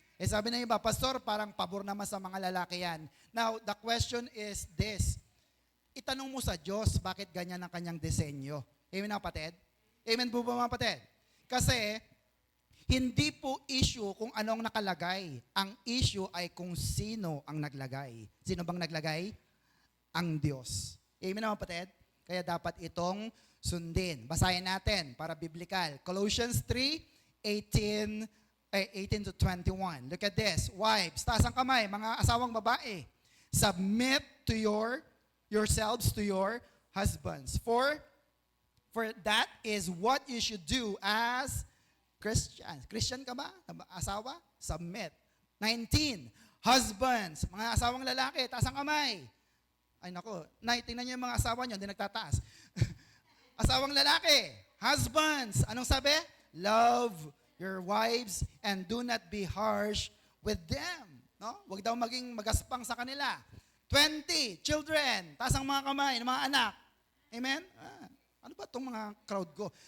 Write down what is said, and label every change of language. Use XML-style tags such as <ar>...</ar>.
<tl>Sabi na iba, Pastor, parang pabor naman sa mga lalaki yan.</tl> <en>Now, the question is this.</en> <tl>Itanong mo sa Diyos, bakit ganyan ang kanyang disenyo? Amen, mga kapatid? Amen po ba, mga kapatid? Kasi, hindi po issue kung anong nakalagay. Ang issue ay kung sino ang naglagay. Sino bang naglagay? Ang Diyos. Amen, mga kapatid? Kaya dapat itong sundin. Basahin natin para biblical. Colossians 3,</tl> <en>18 to 21. Look at this.</en> <tl>Wives, taas ang kamay, mga asawang babae.</tl> <en>Submit to yourselves to your husbands. For that is what you should do as Christians.</en> <tl>Christian ka ba? Asawa? Submit. 19. Husbands, mga asawang lalaki, taas ang kamay. Ay nako, tingnan niyo yung mga asawa niyo, hindi nagtataas. Asawang lalaki, husbands, anong sabi?</tl> <en>Love your wives and do not be harsh with them. No?</en> <tl>Huwag daw maging magaspang sa kanila. 20, children, taas ang mga kamay ng mga anak. Amen? Ano ba itong mga crowd ko?</tl>